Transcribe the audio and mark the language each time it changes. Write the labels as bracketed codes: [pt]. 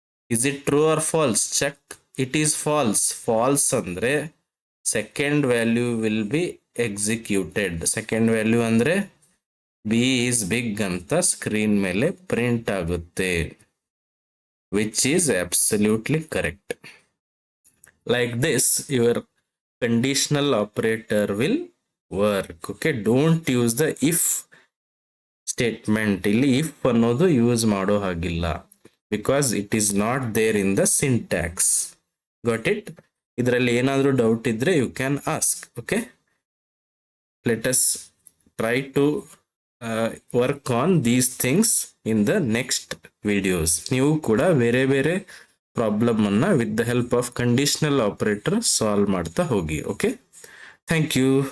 [en] Is it true or false? Check, it is false. False ಅಂದ್ರೆ second value will be executed. Second value ಅಂದ್ರೆ B is big ಅಂತ screen [kn] ಮೇಲೆ print ಆಗುತ್ತೆ, [en] Which is absolutely correct. Like this your conditional operator will work. Okay, don't use the if statement. [kn] ಇಲ್ಲಿ if ಅನ್ನೋದು use ಮಾಡೋ ಹಾಗಿಲ್ಲ, [en] because it is not there in the syntax. Got it? [kn] ಇದರಲ್ಲಿ ಏನಾದರೂ doubt ಇದ್ರೆ [en] you can ask. Okay, let us try to work on these things in the next videos. [kn] ನೀವು ಕೂಡ ಬೇರೆ ಬೇರೆ ಪ್ರಾಬ್ಲಮ್ ಅನ್ನ [en] with the help of conditional operator [kn] solve ಮಾಡ್ತಾ ಹೋಗಿ. [en] Okay, thank you.